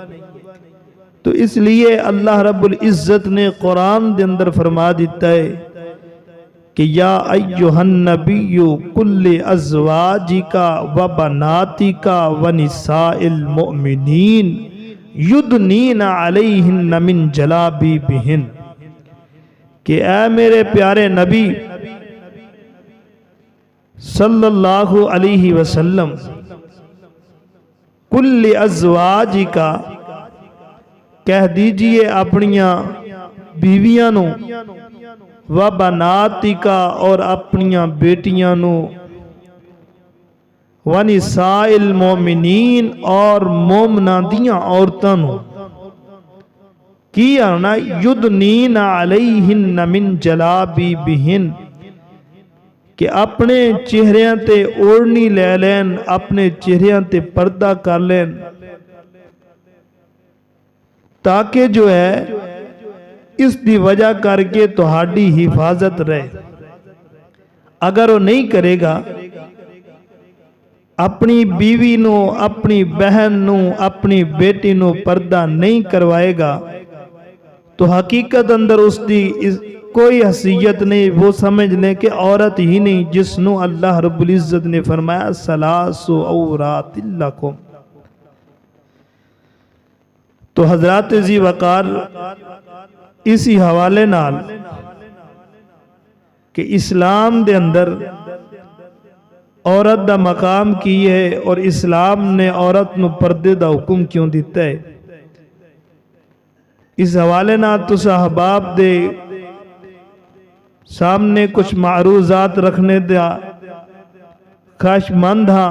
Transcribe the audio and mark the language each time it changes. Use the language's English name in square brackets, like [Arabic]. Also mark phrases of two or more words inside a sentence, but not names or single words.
[Punjabi] تو اس لیے اللہ رب العزت نے قرآن دے اندر فرما دیتا ہے کہ [Arabic] یا ایہا النبی کل ازواجکا و بناتکا و نساء المؤمنین یدنین علیہن من جلابیبہن، [Punjabi] کہ اے میرے پیارے نبی [Arabic] صلی اللہ علیہ وسلم، کل ازواج کا [Punjabi] کہہ دیجئے اپنیاں بیویاں نو، [Arabic] و بناتی کا [Punjabi] اور اپنیاں بیٹیاں نو، [Arabic] و نساء المومنین [Punjabi] اور مومنہ دیاں عورتاں نو، کیا نا [Arabic] یدنین علیہن من جلابیبہن، [Punjabi] کہ اپنے چہریاں تے اوڑنی لے لین، اپنے چہریاں تے پردہ کر لین، تاکہ جو ہے اس دی وجہ کر کے تہاڈی حفاظت رہے۔ اگر وہ نہیں کرے گا، اپنی بیوی نو، اپنی بہن نو، اپنی بیٹی نو پردہ نہیں کروائے گا، تو حقیقت اندر اس دی کوئی حیثیت نہیں، وہ سمجھ لیں کہ عورت ہی نہیں، جس نو اللہ رب العزت نے فرمایا [Arabic] ثلاث عورات لکم۔ [Punjabi] تو حضرات ذی وقار اسی حوالے نال کہ اسلام دے اندر عورت دا مقام کی ہے، اور اسلام نے عورت نو پردے دا حکم کیوں دیتا ہے، اس حوالے نال تو صحباب دے سامنے کچھ معروضات رکھنے دیا خواہش مند ہاں۔